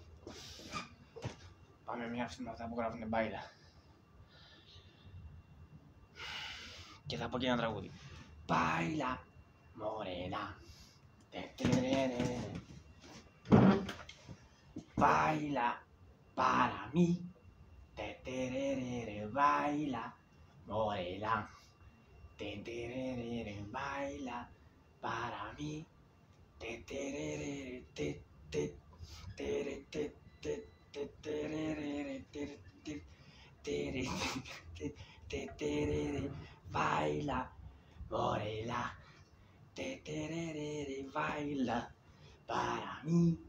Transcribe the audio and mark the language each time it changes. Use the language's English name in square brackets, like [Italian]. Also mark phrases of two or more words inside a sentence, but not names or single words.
[Greek] Πάμε μια αυτή με αυτά που γράφουνε μπάιλα. Και θα πω και ένα τραγούδι. [Spanish] Baila, morena. Baila para mí, baila, morena, baila para mí, baila, morena, baila para mí.